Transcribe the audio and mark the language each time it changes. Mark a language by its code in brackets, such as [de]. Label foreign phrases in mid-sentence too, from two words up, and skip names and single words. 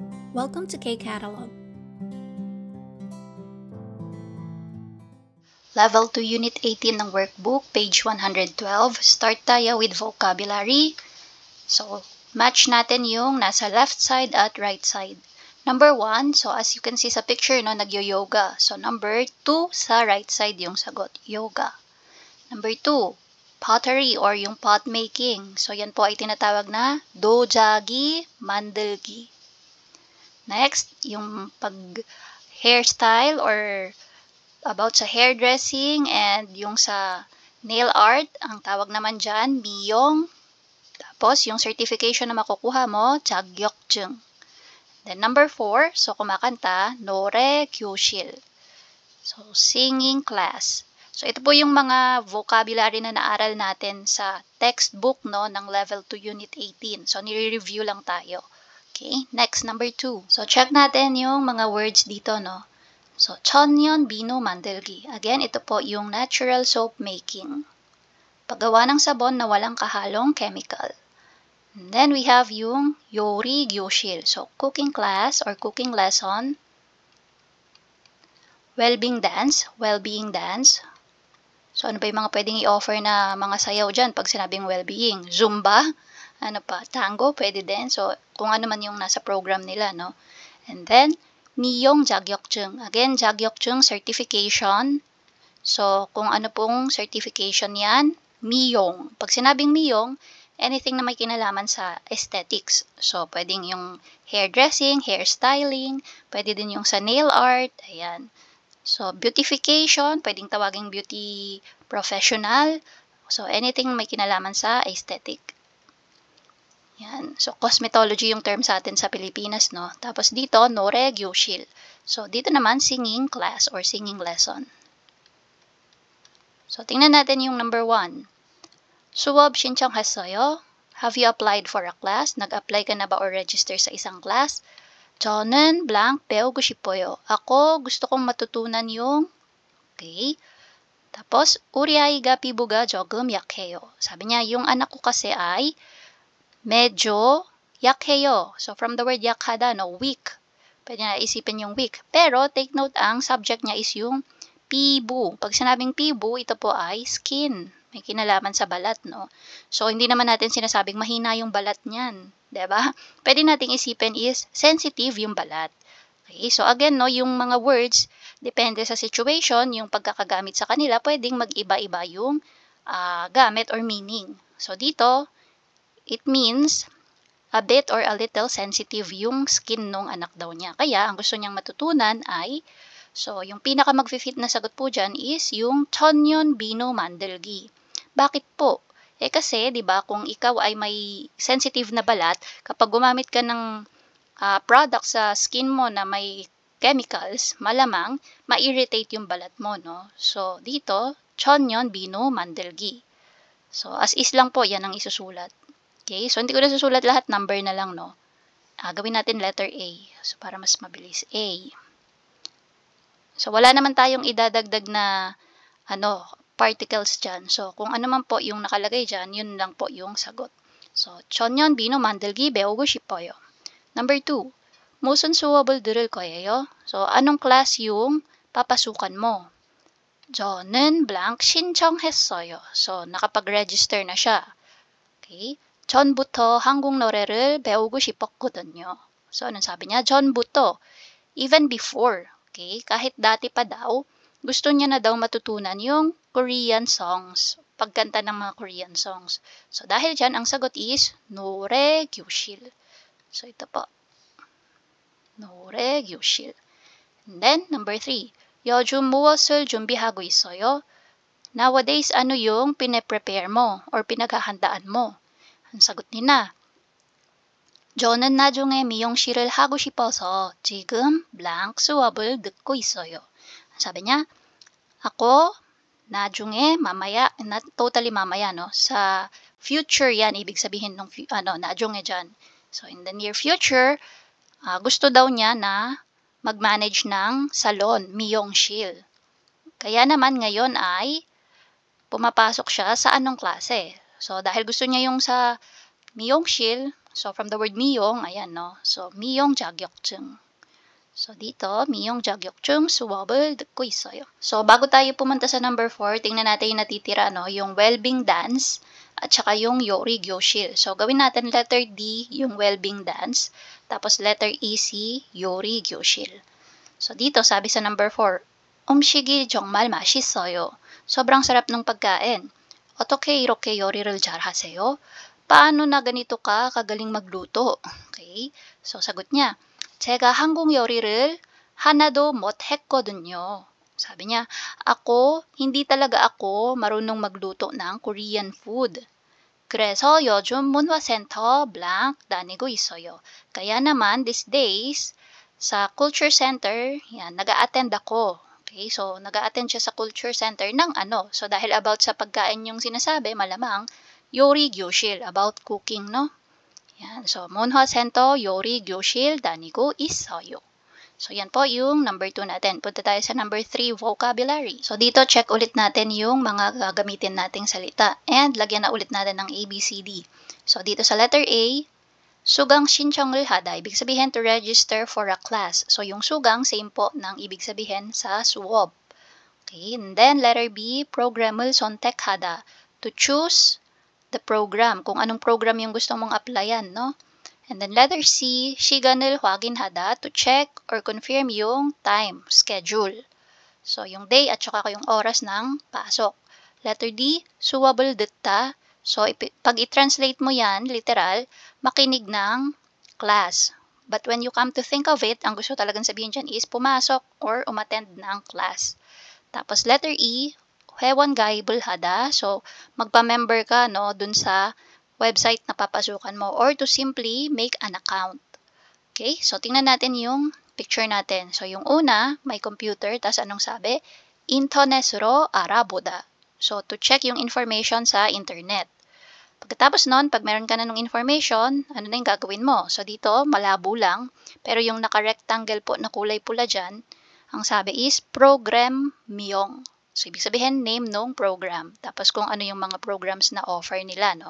[en] Welcome to K-Catalog. Level 2 Unit 18 ng workbook, page 112. [tl] Start tayo [en] with vocabulary. [tl] So, match natin yung nasa [en] left side [tl] at [en] right side. Number 1, so as you can see [tl] sa picture, no, nagyo-yoga. [en] So, number 2, [tl] sa [en] right side [tl] yung sagot, yoga. Number 2, pottery or yung pot making. So, yan po ay tinatawag na [ko] 도자기 만들기. [tl] Next, yung pag-hairstyle or about sa hairdressing and yung sa [en] nail art, [tl] ang tawag naman dyan, miyong. Tapos, yung certification na makukuha mo, jagyokjung. [en] Then, number 4, so [tl] kumakanta, [ko] 노래 교실. [en] So, singing class. [tl] So, ito po yung mga vocabulary na naaral natin sa textbook, no, ng [en] level 2 unit 18. [tl] So, nire-review lang tayo. [en] Okay, next, number 2. [tl] So, check natin yung mga words dito, no. So, [ko] 천년 비누 만들기. [tl] Again, ito po yung [en] natural soap making. [tl] Paggawa ng sabon na walang kahalong chemical. [en] And then we have [tl] yung [ko] 요리 교실. [en] So, cooking class or cooking lesson. Well-being dance. So, [tl] ano pa yung mga pwedeng i-offer na mga sayaw dyan pag sinabing well-being? Zumba. Ano pa? Tango. Pwede din. So, kung ano man yung nasa program nila, no? [en] And then, [ko] 미용 자격증. [tl] Again, jagyokjung certification. So, kung ano pong certification yan, miyong. Pag sinabing miyong, anything na may kinalaman sa aesthetics. So, pwedeng yung [en] hairdressing, hairstyling, [tl] pwede din yung sa [en] nail art, [tl] ayan. So, beautification, pwedeng tawaging [en] beauty professional. [tl] So, anything na may kinalaman sa aesthetic. Yan. So, cosmetology yung term sa atin sa Pilipinas, no? Tapos dito, [ko] 노래 교실. [tl] So, dito naman, [en] singing class or singing lesson. So, [tl] tingnan natin yung number 1. [ko] 수업 신청했어요? [en] Have you applied for a class? [tl] Nag-apply ka na ba or register sa isang class? [ko] 저는 blank 배우고 싶어요. [tl] Ako, gusto kong matutunan yung, okay. Tapos, [ko] 우리 아이가 피부가 조금 약해요. [tl] Sabi niya, yung anak ko kasi ay medyo yakheyo. [en] So, from the word yakhada, no, weak. [tl] Pwede na isipin yung weak. Pero, [en] take note, [tl] ang subject niya is yung pibu. Pag sinabing pibu, ito po ay skin. May kinalaman sa balat, no? So, hindi naman natin sinasabing mahina yung balat niyan. Diba? Pwede nating isipin is sensitive yung balat. Okay? So, again, no, yung mga words, depende sa situation, yung pagkakagamit sa kanila, pwedeng mag-iba-iba yung gamit [en] or meaning. [tl] So, dito, [en] it means a bit or a little sensitive [tl] yung skin nung anak daw niya. Kaya, ang gusto niyang matutunan ay, so, yung pinaka mag-fit na sagot po dyan is yung [ko] 천년 비누 만들기. [tl] Bakit po? Kasi, di ba, kung ikaw ay may sensitive na balat, kapag gumamit ka ng product sa skin mo na may chemicals, malamang ma-irritate yung balat mo, no? So, dito, [ko] 천년 비누 만들기. [tl] So, [en] as is [tl] lang po, yan ang isusulat. Okay, so hindi ko na susulat lahat, number na lang, no? Gawin natin [en] letter A. [tl] So, para mas mabilis. A. So, wala naman tayong idadagdag na, particles dyan. So, kung ano man po yung nakalagay dyan, yun lang po yung sagot. So, [ko] 천년 비누 만들기 배우고 싶어요. [en] Number 2. [ko] 무슨 수업을 들을 거예요? [tl] So, anong class yung papasukan mo? [ko] 저는 blank 신청했어요. [tl] So, nakapag-register na siya. Okay. [ko] 전부터 한국 노래를 배우고 싶었거든요. [tl] So, anong sabi niya? 전부터. [en] Even before. [tl] Okay. Kahit dati pa daw, gusto niya na daw matutunan yung [en] Korean songs. [tl] Pagkanta ng mga [en] Korean songs. [tl] So, dahil dyan, ang sagot is [ko] 노래 교실. [tl] So, ito po. [ko] 노래 교실. [en] And then, number 3. [ko] 요즘 무엇을 준비하고 있어요? [tl] Nowadays, ano yung pine-prepare mo or pinaghahandaan mo? Ang sagot ni na, [ko] 저는 나중에 미용실을 하고 싶어서 지금 blank 수업을 듣고 있어요. [tl] Sabi niya, ako, 나중에, mamaya, not totally mamaya, no? Sa future yan, ibig sabihin ng, 나중에 dyan. [en] So, in the near future, [tl] gusto daw niya na mag-manage ng salon, 미용실. Kaya naman ngayon ay pumapasok siya sa anong klase. So, dahil gusto niya yung sa 미용실, So, from the word miyong, ayan, no? So, [ko] 미용 자격증. [tl] So, dito, [ko] 미용 자격증 수업을 듣고 있어요. [tl] So, bago tayo pumunta sa number 4, tingnan natin yung natitira, no? Yung [en] well-being dance [tl] at saka yung [ko] 요리 교실. [tl] So, gawin natin [en] letter D, [tl] yung [en] well-being dance. [tl] Tapos, [en] letter E, [tl] si [ko] 요리 교실. [tl] So, dito, sabi sa number 4, [ko] 음식이 정말 맛있어요. [tl] Sobrang sarap ng pagkain. [ko] 어떻게 이렇게 요리를 잘하세요? [tl] Paano na ganito ka kagaling magluto? Okay? So, sagot niya, [ko] 제가 한국 요리를 하나도 못했거든요. [tl] Sabi niya, hindi talaga ako marunong magluto ng Korean food. [ko] 그래서 요즘 문화센터 blank 다니고 있어요. [tl] Kaya naman, [en] these days, [tl] sa [en] culture center, [tl] yan, nag-a-attend ako. Okay, so nag-a-attend siya sa [en] culture center [tl] ng ano. So dahil about sa pagkain yung sinasabi, malamang [ko] 요리 교실, [en] about cooking, no? [tl] Yan. So, [ko] 문화 센터 요리 교실 다니고 있어요. [tl] So, yan po yung number 2 natin. Punta tayo sa number 3, vocabulary. So, dito check ulit natin yung mga gagamitin nating salita. And, lagyan na ulit natin ng ABCD. So, dito sa [en] letter A, [ko] 수강 신청을 하다. [en] Ibig sabihin to register for a class. So, [tl] yung sugang, same po ng ibig sabihin sa 수업. [en] Okay, and then letter B, [ko] program을 선택하다. [en] To choose the program, [tl] kung anong program yung gusto mong applyan, no? [en] And then letter C, [ko] 시간을 확인하다, [en] to check or confirm yung time, schedule. [tl] So, yung day at saka yung oras ng pasok. [en] Letter D, [ko] 수업을 듣다. [tl] So, pag i-translate mo yan, literal, makinig ng class. [en] But when you come to think of it, [tl] ang gusto talagang sabihin dyan is pumasok or umattend ng class. Tapos [en] letter E, [ko] 회원가입을 하다. [tl] So, magpa-member ka, no, dun sa website na papasukan mo or [en] to simply make an account. [tl] Okay? So, tingnan natin yung picture natin. So, yung una, may computer. Tas anong sabi? [ko] 인터넷으로 알아보다. [en] So, to check [tl] yung information sa internet. Pagkatapos nun, pag meron ka na ng information, ano na yung gagawin mo? So, dito, malabo lang. Pero yung naka-rectangle po na kulay pula dyan, ang sabi is program miyong. So, ibig sabihin, name nung program. Tapos, kung ano yung mga programs na offer nila, no?